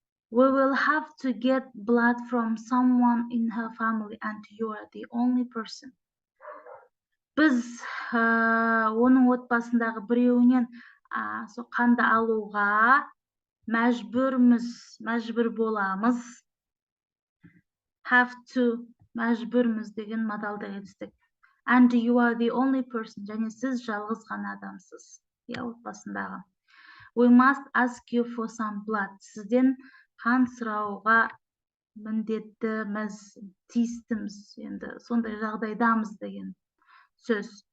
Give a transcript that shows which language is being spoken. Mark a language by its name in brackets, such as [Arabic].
[English] We will have to get blood from someone in her family and you are the only person. [Kazakh] Біз оның отбасындағы біреуінен сол қанды алуға мәжбүр боламыз. Have to мәжбүрміз деген модалды етістік. [English] And you are the only person. [Kazakh] Және сіз жалғыз ғана адамсыз. Отбасындағы. [English] We must ask you for some blood. [Kazakh] Сізден қан сұрауға міндеттіміз, тиістіміз. Енді сондай жағдайдамыз деген сөз.